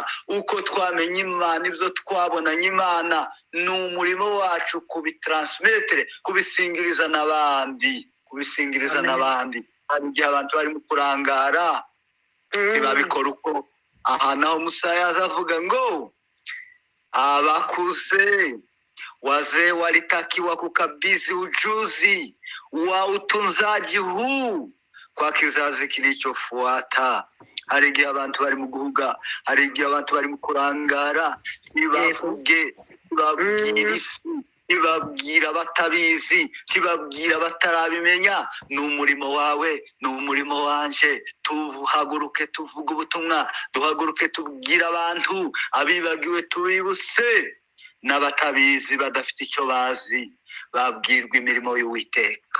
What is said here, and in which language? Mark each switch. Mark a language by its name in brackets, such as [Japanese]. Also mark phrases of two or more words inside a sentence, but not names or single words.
[Kinyarwanda] Uko twamenye Imana, ibyo twabonanye Imana, ni umurimo wacu kubitransimetere, kubisingiriza n'abandi, kubisingiriza n'abandi. Hari igihe abantu barimo kurangara ntibabikora uko. Aha naho Musa yaza avuga ngo abakuze, [Swahili] wazee walitakiwa kukabidhi ujuzi wa utunzaji huu kwa kizazi kilichofuata. [Kinyarwanda] Hari igihe abantu bari mu guhuga, hari igihe abantu bari mu kurangara, ntibavuge, ntibabwire isi, ntibabwira batabizi, ntibabwira batarabimenya. Ni umurimo wawe, ni umurimo wanje. Tuhaguruke tuvuge ubutumwa, duhaguruke tubwire abantu, abibagiwe tubibutse, n'abatabizi badafite icyo bazi babwirwa imirimo y'Uwiteka.